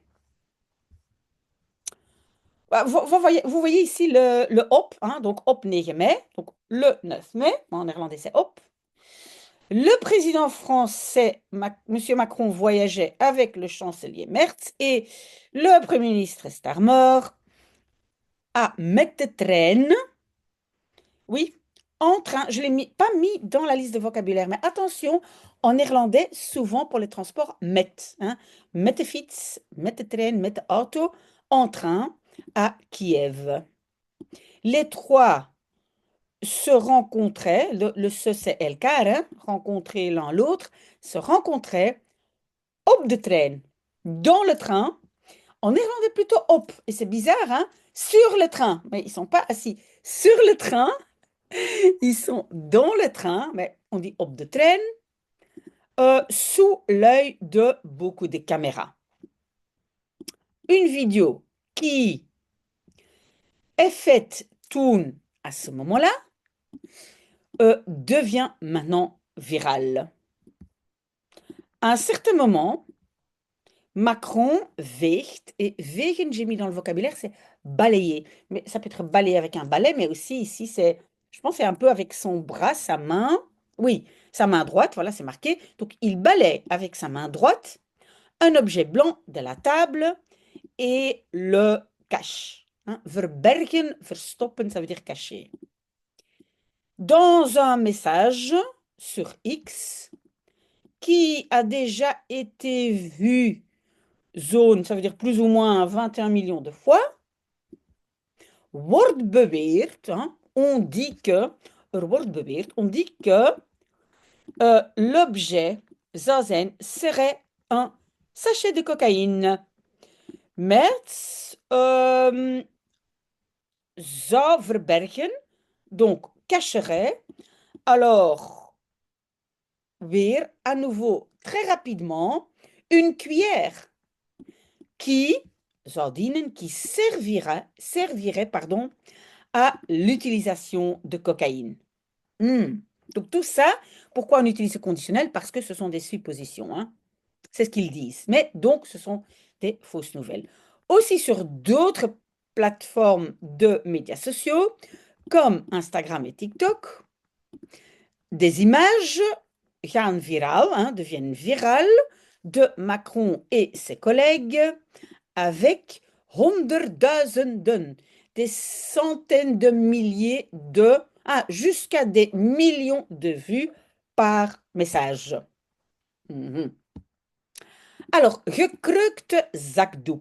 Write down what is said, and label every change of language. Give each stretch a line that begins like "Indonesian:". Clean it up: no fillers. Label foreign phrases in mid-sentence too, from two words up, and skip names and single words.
French: Bah, vous voyez ici le op, hein, donc op 9 mai, donc le 9 mai, en néerlandais c'est op. Le président français, M. Macron, voyageait avec le chancelier Merz et le Premier ministre Starmer à
Dutch: met de trein,
French: oui, en train, je l'ai pas mis dans la liste de vocabulaire, mais attention, en néerlandais, souvent pour les transports, met. Hein,
Dutch: met de fiets, met de trein, met de auto,
French: en train à Kiev. Les trois se rencontraient, le se c'est elkaar, hein, rencontrer l'un l'autre, se rencontraient
Dutch: op de trein,
French: dans le train. En néerlandais plutôt op, et c'est bizarre, hein, sur le train, mais ils sont pas assis sur le train, ils sont dans le train, mais on dit
Dutch: op de trein,
French: sous l'œil de beaucoup de caméras. Une vidéo qui est faite, tourne à ce moment-là, devient maintenant virale. À un certain moment, Macron veegt, et vegen, j'ai mis dans le vocabulaire, c'est balayer. Mais ça peut être balayer avec un balai, mais aussi ici, je pense, c'est un peu avec son bras, sa main. Oui, sa main droite, voilà, c'est marqué. Donc, il balaye avec sa main droite un objet blanc de la table et le cache. Hein.
Dutch: Verbergen, verstoppen,
French: ça veut dire cacher. Dans un message sur X qui a déjà été vu zone, ça veut dire plus ou moins 21 millions de fois,
Dutch: wordt beweerd,
French: hein, on dit que,
Dutch: wordt beweerd,
French: on dit que l'objet
Dutch: zou zijn,
French: serait un sachet de cocaïne.
Dutch: Met zou verbergen,
French: donc cacherait, alors weer à nouveau très rapidement une cuillère qui
Dutch: zou dienen,
French: qui servirait pardon, à l'utilisation de cocaïne. Donc tout ça, pourquoi on utilise ce conditionnel? Parce que ce sont des suppositions, hein. C'est ce qu'ils disent. Mais donc, ce sont des fausses nouvelles. Aussi sur d'autres plateformes de médias sociaux, comme Instagram et TikTok, des images
Dutch: gaan viraal,
French: hein, deviennent virales, de Macron et ses collègues avec honderdduizenden, des centaines de milliers de, jusqu'à des millions de vues par message.
Dutch: Alors, gekreukt zakdoek.